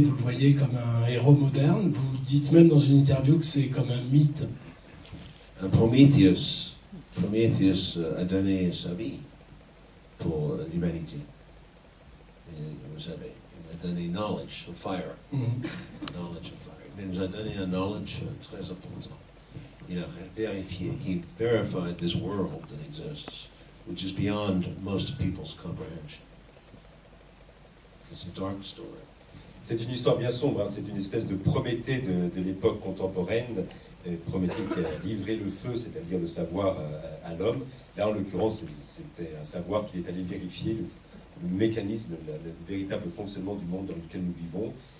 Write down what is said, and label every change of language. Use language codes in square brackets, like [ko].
[fr] Vous le voyez comme un héros moderne? Vous dites même dans une interview que c'est comme un mythe. Un Prometheus a donné sa vie pour l'humanité. Vous savez, il a donné [en] knowledge of fire. Knowledge of fire. [fr] Il nous a donné un knowledge très important. Il a vérifié, [en] he verified this world that exists, which is beyond most people's comprehension. It's a dark story. [fr] C'est une histoire bien sombre, hein. C'est une espèce de Prométhée de l'époque contemporaine, Prométhée qui a livré le feu, c'est-à-dire le savoir à l'homme. Là, en l'occurrence, c'était un savoir qu'il est allé vérifier, le mécanisme, le véritable fonctionnement du monde dans lequel nous vivons.